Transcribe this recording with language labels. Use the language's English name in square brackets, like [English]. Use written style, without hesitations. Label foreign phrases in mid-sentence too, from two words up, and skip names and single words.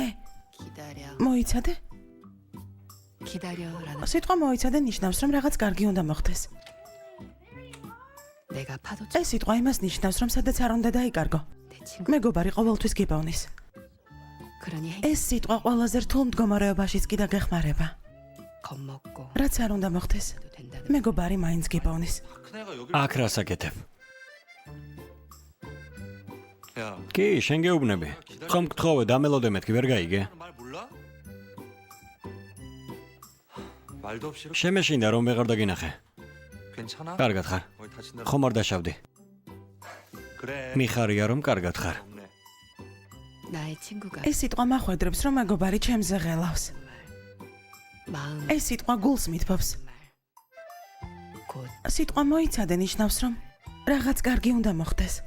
[Korean] 기다려. [Georgian] მოიცადე? [Korean] 기다려라는 [Georgian] სიტყვა მოიცადე ნიშნავს, რომ რაღაც კარგი უნდა მოხდეს. [Korean] 내가 파도 [Georgian] ეს სიტყვა იმას ნიშნავს, რომ სადაც არ უნდა დაიკარგო. [Korean] 내 친구. [Georgian] მეგობარი ყოველთვის გიპოვნის. [Korean] 그러니 [Georgian] ეს სიტყვა ყველაზე რთულ მდგომარეობაშიც კი დაგეხმარება. [Korean] 겁먹고 [Georgian] რაც არ უნდა მოხდეს, [Korean] 해도 된다는 [Georgian] მეგობარი მაინც გიპოვნის. [Korean] 큰애가 여기. [Georgian] აქ რას აკეთებ? [Korean] 야, [Georgian] კი, შენ გეუბნები. ხომ გთხოვე დამელოდე მეთქი ვერ გაიგე? [Korean] 말 몰라? 말도 없이 이렇게 [Georgian] შემეშინდა რომ ვეღარ დაგინახე. [Korean] 괜찮아? [Georgian] კარგად ხარ. [Korean] 거의 다친다. [Georgian] ხომ არ დაშავდი? [Korean] 그래. [Georgian] მიხარია რომ კარგად ხარ. [Korean] 없네. 나의 친구가 [Georgian] ეს სიტყვა მახვედრებს, რომ მეგობარი ჩემზე ღელავს. [Korean] 마음 [Georgian] ეს სიტყვა გულს მithბობს. [Korean] 곧 [Georgian] სიტყვა მოიცადე ნიშნავს, რომ რაღაც კარგი უნდა მოხდეს.